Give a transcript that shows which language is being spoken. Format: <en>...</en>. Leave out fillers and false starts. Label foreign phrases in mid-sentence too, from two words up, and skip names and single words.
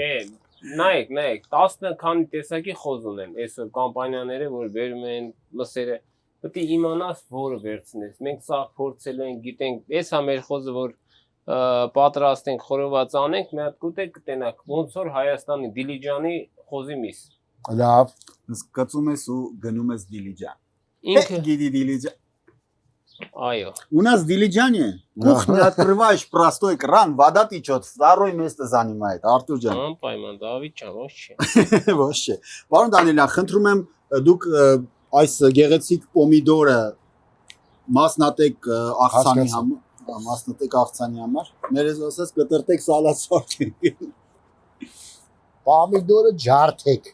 <hy>Չէ, նայեք, 10 քանի տեսակի խոզ ունեն այսօր կամպանիաները, որ վերում են մսերը։ Պետք է իմանաս որը վերցնես։ Մենք սա փորձել ենք, գիտենք, այս է մեր խոզը, որ պատրաստենք, խորոված անենք, մի հատ կուտեք կտենակ, ոնց որ Հայաստանի Դիլիջանի խոզի միս։ Լավ։ Սկծում ես ու гնում ես Դիլիջան։ Ինքը Գիտի Դիլիջան։ Այո։</hy> <ru>У нас в Дилиджане кухню открываешь простой кран, вода течет, второе место занимает Արտուր ջան։</ru> <hy>Անպայման Դավիթ ջան, ոչ չէ։ Ոչ չէ։ Պարոն Դանիելյան, խնդրում եմ դուք այս գեղեցիկ պոմիդորը մասնատեք աղցանի համար, ներես ասած կտրտեք սալատ սարքեք, Պոմիդորը ջարդեք։</hy>